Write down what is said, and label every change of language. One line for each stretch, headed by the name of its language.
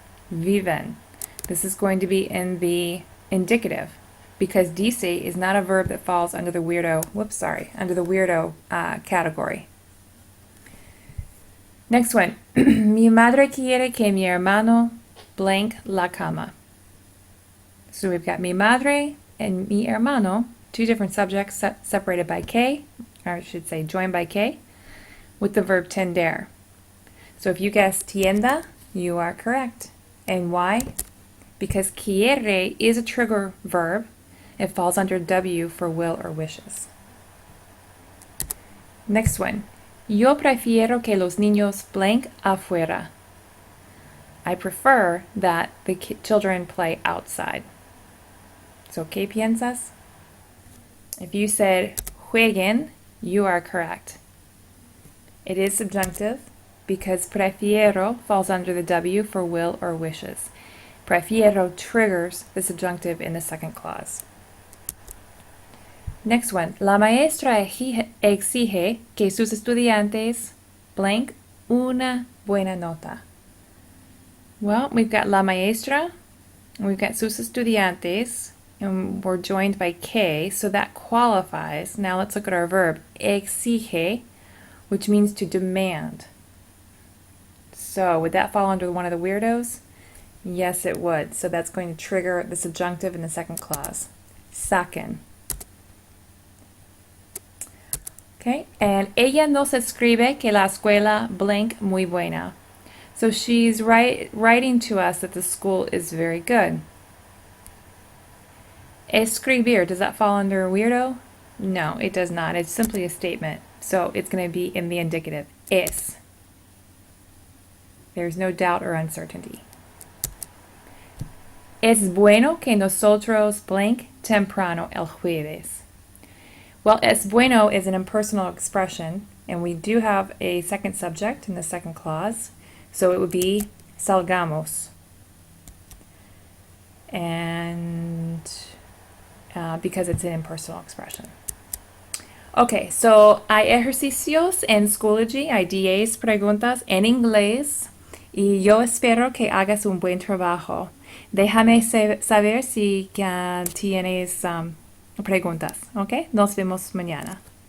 Spanish: Viven.
English: This is going to be in the indicative because dice is not a verb that falls under the weirdo, under the weirdo category. Next one.
Spanish: Mi madre quiere que mi hermano blank la cama.
English: So we've got mi madre and mi hermano, two different subjects separated by K, or I should say joined by K, with the verb tender. So if you guessed tienda, you are correct. And why? Because quiere is a trigger verb. It falls under W for will or wishes. Next one.
Spanish: Yo prefiero que los niños blank afuera.
English: I prefer that the children play outside. So,
Spanish: ¿qué piensas?
English: If you said jueguen, you are correct. It is subjunctive because prefiero falls under the W for will or wishes. Prefiero triggers the subjunctive in the second clause. Next one.
Spanish: La maestra exige que sus estudiantes blank una buena nota.
English: Well, we've got la maestra, and we've got sus estudiantes, and we're joined by K, so that qualifies. Now let's look at our verb, exige, which means to demand. So would that fall under one of the weirdos? Yes, it would. So that's going to trigger the subjunctive in the second clause.
Spanish: Saquen.
English: Okay, and
Spanish: ella nos escribe que la escuela blank muy buena.
English: So she's writing to us that the school is very good. Escribir, does that fall under a weirdo? No, it does not. It's simply a statement. So it's going to be in the indicative. Es. There's no doubt or uncertainty.
Spanish: Es bueno que nosotros blank temprano el jueves.
English: Well, es bueno is an impersonal expression, and we do have a second subject in the second clause, so it would be salgamos. And because it's an impersonal expression.
Spanish: Okay, so hay ejercicios en Schoology, hay 10 preguntas en inglés, y yo espero que hagas un buen trabajo. Déjame saber si tienes preguntas, ¿ok? Nos vemos mañana.